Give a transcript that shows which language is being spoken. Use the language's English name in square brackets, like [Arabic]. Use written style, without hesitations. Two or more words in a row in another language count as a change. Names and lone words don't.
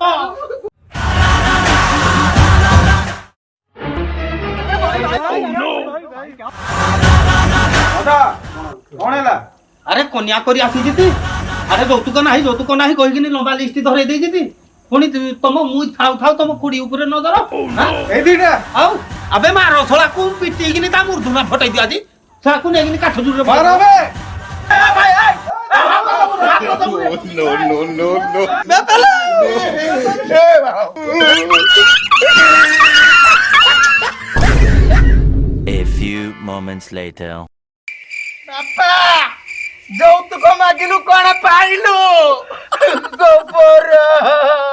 [Odia] କଣ ହେଲା? ଆରେ କନ୍ୟା କରି ଆସିଛି। ଆରେ ଯୌତୁକ ନାହିଁ କହିକିନି ଲମ୍ବା ଲିଷ୍ଟ ଧରେଇ ଦେଇଛି। ପୁଣି ତମ ମୁଁ ଥାଉ ତମ ଖୁଡି ଉପରେ ନଜର। ଏଇ ଦିଟା ଆଉ ଆବେ ମାର ଶଳାକୁ ପିଟିକିନି ତା ମୂର୍ଧନା ଫଟେଇ ଦିଅ। ଆଜି ଶଳାକୁ ନେଇକିନି କାଠ ଜୁଡରେ [English] A few moments later. [Odia] ବାପା ଯୌତୁକ ମାଗିଲୁ କଣ ପାଇଲୁ? ଗୋବର